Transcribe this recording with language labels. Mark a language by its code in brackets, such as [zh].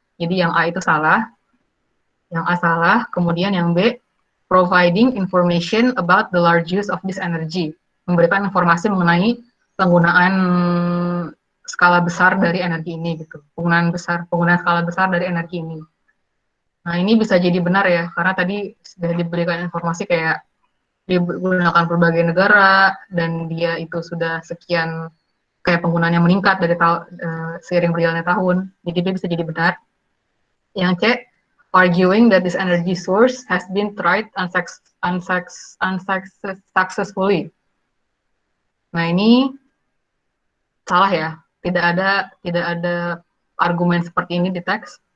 [id] Jadi yang A itu salah, yang A salah, kemudian yang B, [en] providing information about the large use of this energy, [id] memberikan informasi mengenai penggunaan skala besar dari energi ini gitu, penggunaan skala besar dari energi ini. Nah ini bisa jadi benar ya, karena tadi sudah diberikan informasi kayak digunakan berbagai negara dan dia itu sudah sekian kayak penggunaannya meningkat dari seiring berjalannya tahun, jadi dia bisa jadi benar. Yang C, [en] arguing that this energy source has been tried unsuccessfully. [id] Nah ini salah ya, tidak ada argumen seperti ini di teks.